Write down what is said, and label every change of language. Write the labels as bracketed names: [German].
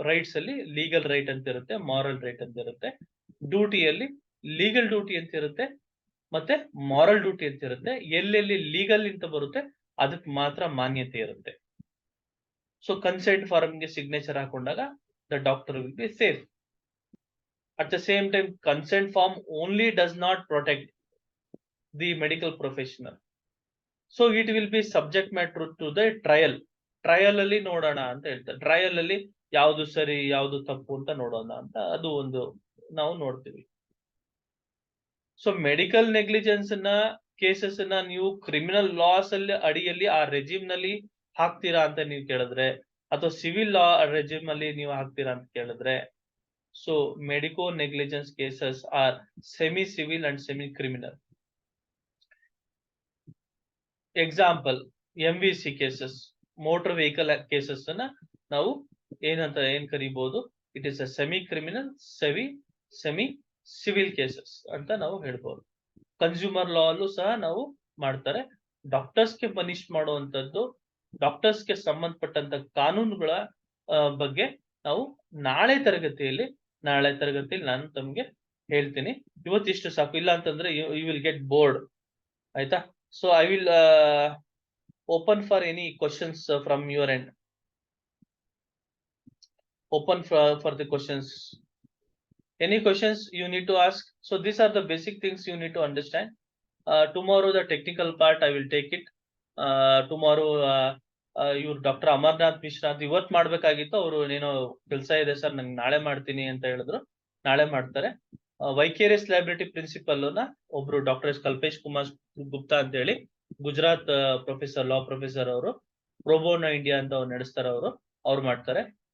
[Kannada] Rights ಅಲ್ಲಿ legal right ಅಂತ ಇರುತ್ತೆ, ಮಾರಲ್ ರೈಟ್ ಅಂತ ಇರುತ್ತೆ. ಡ್ಯೂಟಿಯಲ್ಲಿ ಲೀಗಲ್ ಡ್ಯೂಟಿ ಅಂತ ಇರುತ್ತೆ, ಮತ್ತೆ ಮಾರಲ್ ಡ್ಯೂಟಿ ಅಂತ ಇರುತ್ತೆ. ಎಲ್ಲೆಲ್ಲಿ ಲೀಗಲ್ ಅಂತ ಬರುತ್ತೆ ಅದಕ್ಕೆ ಮಾತ್ರ ಮಾನ್ಯತೆ ಇರುತ್ತೆ. ಸೊ ಕನ್ಸೆಂಟ್ ಫಾರ್ಮ್ಗೆ signature ಹಾಕೊಂಡಾಗ [English] the doctor will be safe. At the same time, consent form only does not protect the medical professional. So it will be subject matter to the trial. [Kannada] Trial ಅಲ್ಲಿ ನೋಡೋಣ ಅಂತ ಹೇಳ್ತಾರೆ. Trial ಅಲ್ಲಿ ಯಾವ್ದು ಸರಿ ಯಾವ್ದು ತಪ್ಪು ಅಂತ ನೋಡೋಣ ಅಂತ ಅದು ಒಂದು ನಾವು ನೋಡ್ತೀವಿ. ಸೊ ಮೆಡಿಕಲ್ ನೆಗ್ಲಿಜೆನ್ಸ್ ನ ಕೇಸಸ್ ನ ನೀವು ಕ್ರಿಮಿನಲ್ ಲಾಸ್ ಅಲ್ಲಿ ಅಡಿಯಲ್ಲಿ ಆ ರೆಜಿಮ್ ನಲ್ಲಿ ಹಾಕ್ತೀರಾ ಅಂತ ನೀವು ಕೇಳಿದ್ರೆ, ಅಥವಾ ಸಿವಿಲ್ ಲಾ ರೆಜಿಮ್ ಅಲ್ಲಿ ನೀವು ಹಾಕ್ತೀರಾ ಅಂತ ಕೇಳಿದ್ರೆ, [English] So medico negligence cases are semi civil and semi criminal. [Kannada] Example MVC cases, motor vehicle cases ಅನ್ನ ನಾವು ಏನ್ ಕರಿಬಹುದು, [English] it is a semi criminal semi civil cases [Kannada] ಅಂತ ನಾವು ಹೇಳ್ಬೋದು. ಕನ್ಸ್ಯೂಮರ್ ಲಾ ಅಲ್ಲೂ ಸಹ ನಾವು ಮಾಡ್ತಾರೆ. ಡಾಕ್ಟರ್ಸ್ಗೆ ಪನಿಷ್ ಮಾಡುವಂತದ್ದು, ಡಾಕ್ಟರ್ಸ್ಗೆ ಸಂಬಂಧಪಟ್ಟಂತ ಕಾನೂನುಗಳ ಬಗ್ಗೆ ನಾವು ನಾಳೆ ತರಗತಿಯಲ್ಲಿ ನಾನು ತಮ್ಗೆ ಹೇಳ್ತೀನಿ. ಇವತ್ತಿಷ್ಟು ಸಾಕು, ಇಲ್ಲ ಅಂತಂದ್ರೆ [English] you will get bored, [Kannada] ಆಯ್ತಾ? [English] So I will open for any questions from your end. Open for the questions. Any questions you need to ask? So these are the basic things you need to understand. Tomorrow the technical part I will take it. [Kannada] Tomorrow ಇವ್ರು doctor amaranth Mishra ಅಂತ ಇವತ್ತು ಮಾಡ್ಬೇಕಾಗಿತ್ತು, ಅವರು ಏನೋ ಕೆಲಸ ಇದೆ sir ನಂಗೆ ನಾಳೆ ಮಾಡ್ತೀನಿ ಅಂತ ಹೇಳಿದ್ರು. ನಾಳೆ ಮಾಡ್ತಾರೆ. ವೈಕೇರಿಯಸ್ ಲೈಬಿಲಿಟಿ ಪ್ರಿನ್ಸಿಪಲ್ ನ ಒಬ್ರು ಡಾಕ್ಟರ್ ಕಲ್ಪೇಶ್ ಕುಮಾರ್ ಗುಪ್ತಾ ಅಂತ ಹೇಳಿ ಗುಜರಾತ್ ಪ್ರೊಫೆಸರ್, ಲಾ ಪ್ರೊಫೆಸರ್, ಅವರು ಪ್ರೋಬೋನೋ ಇಂಡಿಯಾ ಅಂತ ಅವ್ರು ನಡೆಸ್ತಾರೆ, ಅವ್ರು ಮಾಡ್ತಾರೆ.